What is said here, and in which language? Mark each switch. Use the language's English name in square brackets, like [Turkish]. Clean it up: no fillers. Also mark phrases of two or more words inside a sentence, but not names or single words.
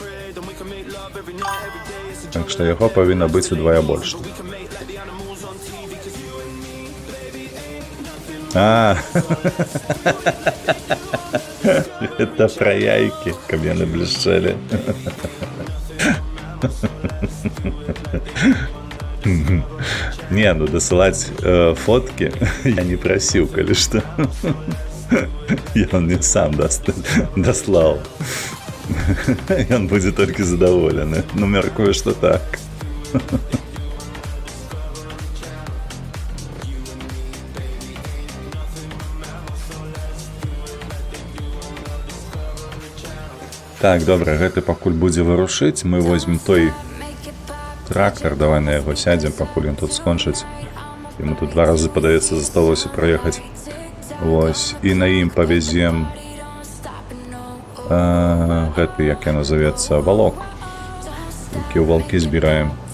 [Belarusian] Так што яго павінна быць удвая больш. [Russian] А, это про яйки, [Belarusian] каб яны блішчэлі. [Russian] Не, ну досылать фотки я не просил, коли что. И он мне сам дослал. И он будет только задоволен. Ну, меркую, что так. [Belarusian] Так, добра, гэты пакуль будзе вырушыць. [Russian] Мы возьмем [Belarusian] той трактор, давай на яго сядзем, пакуль ён тут скончыць. Ему тут 2 разы, падаецца, засталося праехаць. Вось, і на ім павезем гэты, як я назовецца, валок, які ў валкі збіраем.